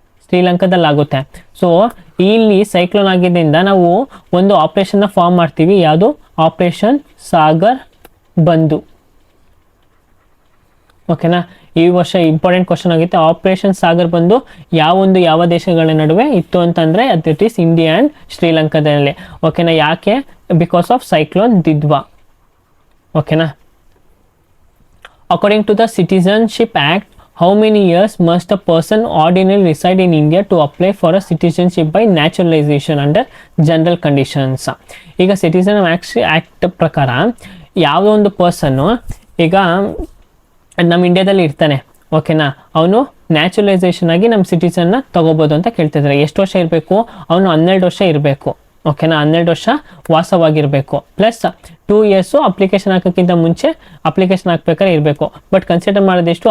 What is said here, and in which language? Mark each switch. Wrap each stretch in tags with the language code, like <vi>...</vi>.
<kn>ಶ್ರೀಲಂಕಾದಲ್ಲಿ ಆಗುತ್ತೆ. ಸೊ ಇಲ್ಲಿ ಸೈಕ್ಲೋನ್ ಆಗಿದ್ದರಿಂದ ನಾವು ಒಂದು ಆಪರೇಷನ್ನ ಫಾರ್ಮ್ ಮಾಡ್ತೀವಿ. ಯಾವುದು? ಆಪರೇಷನ್ ಸಾಗರ್ ಬಂಧು. ಓಕೆನಾ, ಈ ವರ್ಷ ಇಂಪಾರ್ಟೆಂಟ್ ಕ್ವಶನ್ ಆಗುತ್ತೆ. ಆಪರೇಷನ್ ಸಾಗರ್ ಬಂಧು ಯಾವ ದೇಶಗಳ ನಡುವೆ ಇತ್ತು ಅಂತಂದರೆ</kn> <en>it is India and</en> <kn>ಶ್ರೀಲಂಕಾದಲ್ಲಿ. ಓಕೆನಾ, ಯಾಕೆ?</kn> <en>because of cyclone</en> <kn>ದಿದ್ವಾ.</kn> <en>ಓಕೆನಾ, according to the citizenship act, how many years must a person ordinarily reside in India to apply for a citizenship by naturalization under general conditions?</en> <kn>ಈಗ citizen act ಪ್ರಕಾರ ಯಾವುದೋ ಒಂದು ಪರ್ಸನ್ನು ಈಗ ನಮ್ಮ ಇಂಡಿಯಾದಲ್ಲಿ ಇರ್ತಾನೆ. ಓಕೆನಾ, ಅವನು ನ್ಯಾಚುರಲೈಸೇಷನ್ ಆಗಿ ನಮ್ಮ ಸಿಟಿಸನ್ನ ತಗೋಬೋದು ಅಂತ ಕೇಳ್ತಿದ್ದಾರೆ. ಎಷ್ಟು ವರ್ಷ ಇರಬೇಕು? ಅವನು 12 ವರ್ಷ ಇರಬೇಕು. ಓಕೆನಾ, 12 ವರ್ಷ ವಾಸವಾಗಿರಬೇಕು, ಪ್ಲಸ್ 2 ಇಯರ್ಸು ಅಪ್ಲಿಕೇಶನ್ ಹಾಕೋಕ್ಕಿಂತ ಮುಂಚೆ ಅಪ್ಲಿಕೇಶನ್ ಹಾಕ್ಬೇಕಾದ್ರೆ ಇರಬೇಕು. But consider ಮಾಡೋದೆಷ್ಟು?</kn>